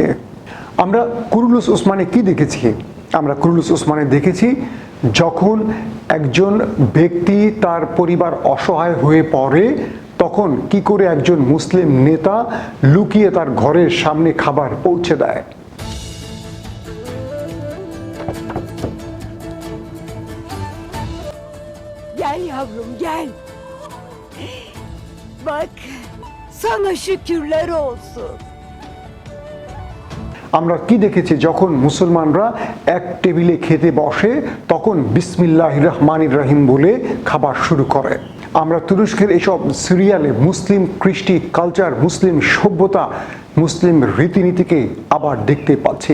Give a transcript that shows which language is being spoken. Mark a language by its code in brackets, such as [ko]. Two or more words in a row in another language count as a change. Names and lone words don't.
[bn] আমরা কুরুলুস ওসমানে কি দেখেছি? আমরা কুরুলুস ওসমানে দেখেছি যখন একজন ব্যক্তি তার পরিবার অসহায় হয়ে পড়ে তখন কি করে একজন মুসলিম নেতা লুকিয়ে তার ঘরের সামনে খাবার পৌঁছে দেয়। [tr] Gel yavrum gel. Bak sana şükürler olsun. [bn] আমরা কি দেখেছি যখন মুসলমানরা এক টেবিলে খেতে বসে তখন [ar] بسم الله الرحمن الرحيم [bn] বলে খাবার শুরু করে। আমরা তুরস্কের এইসব সিরিয়ালে মুসলিম কৃষ্টি কালচার, মুসলিম সভ্যতা, মুসলিম রীতিনীতিকে আবার দেখতে পাচ্ছি।